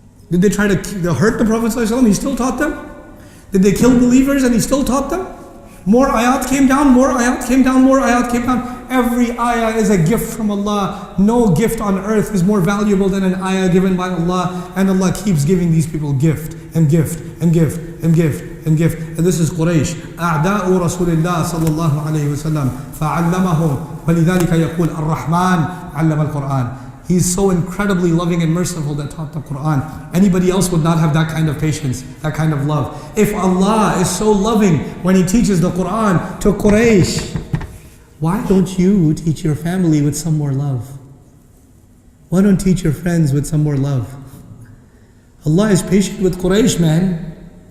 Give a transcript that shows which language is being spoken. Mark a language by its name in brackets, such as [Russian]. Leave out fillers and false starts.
[English] Did they try to hurt the Prophet ﷺ? He still taught them? Did they kill believers and he still taught them? More ayat came down, more ayat came down, more ayat came down. Every ayah is a gift from Allah. No gift on earth is more valuable than an ayah given by Allah. And Allah keeps giving these people gift and gift and gift and gift and gift. And this is Quraysh. [Arabic] أعداء رسول الله صلى الله عليه وسلم فعلمهم ولذلك يقول الرحمن علم القرآن. [English] He's so incredibly loving and merciful that taught the Quran. Anybody else would not have that kind of patience, that kind of love. If Allah is so loving when He teaches the Quran to Quraysh, why don't you teach your family with some more love? Why don't teach your friends with some more love? Allah is patient with Quraysh, man.